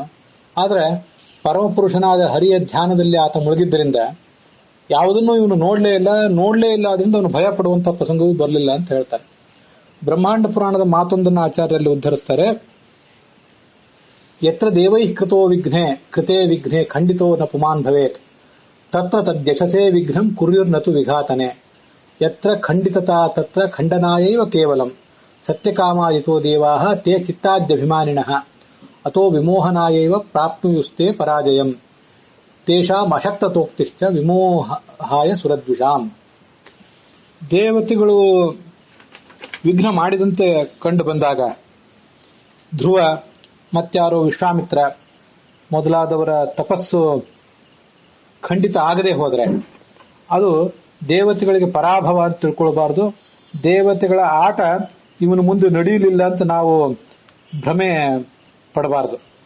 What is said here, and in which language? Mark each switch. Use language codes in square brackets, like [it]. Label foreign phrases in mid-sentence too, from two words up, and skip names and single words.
[kn] ಆದರೆ ಪರಮಪುರುಷನಾದ ಹರಿಯ ಧ್ಯಾನದಲ್ಲಿ ಆತ ಮುಳುಗಿದ್ದರಿಂದ ಯಾವುದನ್ನು ಇವನು ನೋಡ್ಲೇ ಇಲ್ಲ. ಅದರಿಂದ ಅವನು ಭಯ ಪಡುವಂತಹ ಪ್ರಸಂಗವೂ ಬರಲಿಲ್ಲ ಅಂತ ಹೇಳ್ತಾರೆ. ಬ್ರಹ್ಮಾಂಡ ಪುರಾಣದ ಮಾತೊಂದನ್ನು ಆಚಾರ್ಯರಲ್ಲಿ ಉದ್ಧರಿಸ್ತಾರೆ. [sa] ಯತ್ರ ದೇವೈ ಕೃತೇ ವಿಘ್ನೆ ಖಂಡಿತೋ ನ ಪುಮಾನ್ ಭವೇತ್ ತತ್ರ ತದ್ಯಶಸೇ ವಿಘ್ನಂ ಕುರ್ಯುರ್ನತು ವಿಘಾತನೆ ಯತ್ರ ಖಂಡಿತತಾ ತತ್ರ ಖಂಡನಾಯೈವ ಕೇವಲಂ ಸತ್ಯಕಾಮಾಯಿತೋ ದೇವಾಃ ತೇ ಚಿತ್ತಾದ್ಯಭಿಮಾನಿನಃ ಅತೋ ವಿಮೋಹನಾಯೈವ ಪ್ರಾಪ್ನುಯುಸ್ತೆ ಪರಾಜಯಂ ತೇಷಾಂ ಅಶಕ್ತತೋಕ್ತಿಶ್ಚ ವಿಮೋಹಾಯ ಸುರದ್ವಿಷಾಂ. [kn] ದೇವತೆಗಳು ವಿಘ್ನ ಮಾಡಿದಂತೆ ಕಂಡು ಬಂದಾಗ ಧ್ರುವ ಮತ್ತಾರೋ ವಿಶ್ವಾಮಿತ್ರ ಮೊದಲಾದವರ ತಪಸ್ಸು ಖಂಡಿತ ಆಗದೆ ಹೋದ್ರೆ ಅದು ದೇವತೆಗಳಿಗೆ ಪರಾಭವ ಅಂತ ತಿಳ್ಕೊಳ್ಬಾರ್ದು, ದೇವತೆಗಳ ಆಟ ಇವನು ಮುಂದೆ ನಡೆಯಲಿಲ್ಲ ಅಂತ ನಾವು ಭ್ರಮೆ ಪಡಬಾರದು.